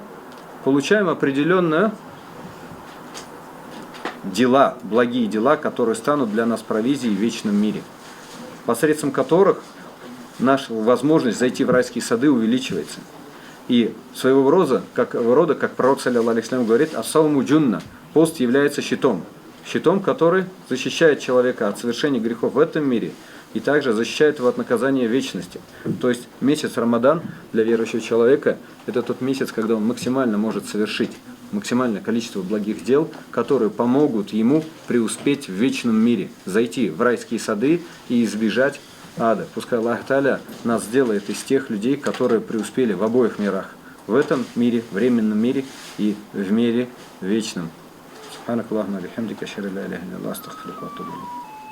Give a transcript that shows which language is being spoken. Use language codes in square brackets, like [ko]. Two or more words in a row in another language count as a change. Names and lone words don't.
[ru] Получаем определенные дела, благие дела, которые станут для нас провизией в вечном мире, посредством которых наша возможность зайти в райские сады увеличивается. И своего рода, как пророк, [ar] صلى الله عليه وسلم, говорит, الصوم جنة, [ru] пост является щитом, который защищает человека от совершения грехов в этом мире и также защищает его от наказания вечности. То есть месяц Рамадан для верующего человека – это тот месяц, когда он максимально может совершить максимальное количество благих дел, которые помогут ему преуспеть в вечном мире, зайти в райские сады и избежать ада. Пускай [ar] الله تعالى [ru] нас сделает из тех людей, которые преуспели в обоих мирах. В этом мире, временном мире и в мире вечном. [ar] سبحانك اللهم وبحمدك، أشهد أن لا إله إلا أنت، أستغفرك وأتوب إليك.